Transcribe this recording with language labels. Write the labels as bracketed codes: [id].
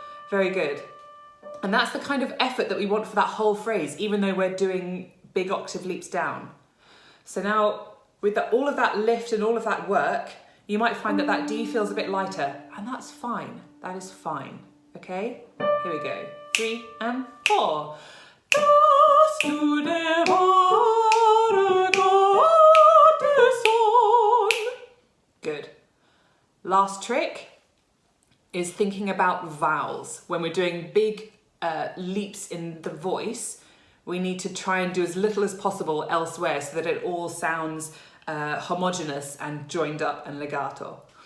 [en] Very good. And that's the kind of effort that we want for that whole phrase, even though we're doing big octave leaps down. So now, with all of that lift and all of that work, you might find that that D feels a bit lighter, and that's fine. That is fine, okay? Here we go. 3 and 4. [de] Dass du der wahre Gottessohn. [en] Good. Last trick is thinking about vowels. When we're doing big leaps in the voice, we need to try and do as little as possible elsewhere so that it all sounds homogeneous and joined up and legato.